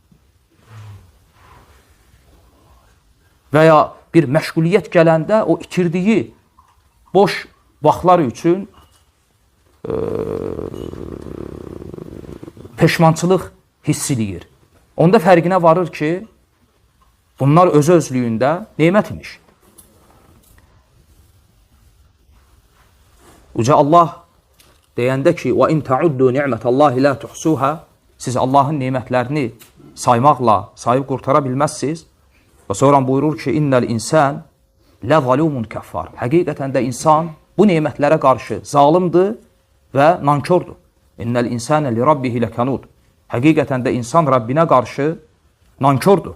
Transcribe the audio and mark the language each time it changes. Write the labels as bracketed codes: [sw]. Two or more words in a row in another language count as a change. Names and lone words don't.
[az] Və ya bir məşğuliyyət gələndə o itirdiyi boş vaxtlar üçün peşmançılıq hiss edir. Onda fərqinə varır ki, bunlar öz-özlüyündə neymət imiş. Uca Allah deyəndə ki, [ar] وَاِنْ تَعُدُّوا نِعْمَةَ اللّٰهِ لَا تُحْسُوهَا [az] Siz Allahın neymətlərini saymaqla sayıb qurtara bilməzsiniz. Və sonra buyurur ki, [ar] إن الإنسان لظلوم كفار. [az] Həqiqətən də insan bu neymətlərə qarşı zalimdir və nankördür. [ar] إن الإنسان لربه لكنود. [az] Həqiqətən də insan Rabbinə qarşı nankördür.